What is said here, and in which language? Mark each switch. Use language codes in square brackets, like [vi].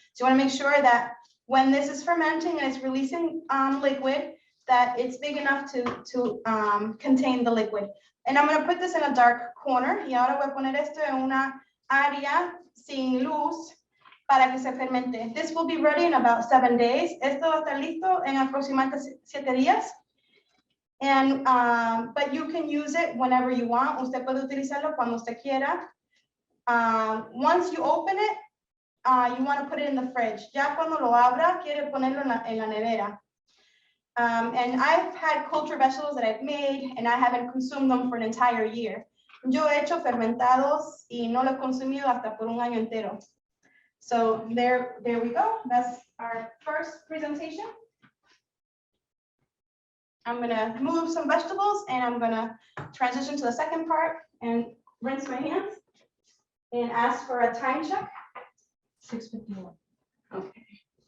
[en] So you want to make sure that when this is fermenting and it's releasing liquid, that it's big enough to contain the liquid. And I'm going to put this in a dark corner. [es] Y ahora voy a poner esto en una área sin luz para que se fermente. [en] This will be ready in about 7 days. [es] Esto va a estar listo en aproximadamente 7 días. [en] And, but you can use it whenever you want. [es] Usted puede utilizarlo cuando usted quiera. [en] Once you open it, you want to put it in the fridge. [es] Ya cuando lo abra, quiere ponerlo en la nevera. [en] And I've had culture vegetables that I've made, and I haven't consumed them for an entire year. [es] Yo he hecho fermentados y no lo he consumido hasta por un año entero. [en] So there we go. That's our first presentation. I'm gonna move some vegetables and I'm gonna transition to the second part and rinse my hands and ask for a time check. 6:51. Okay.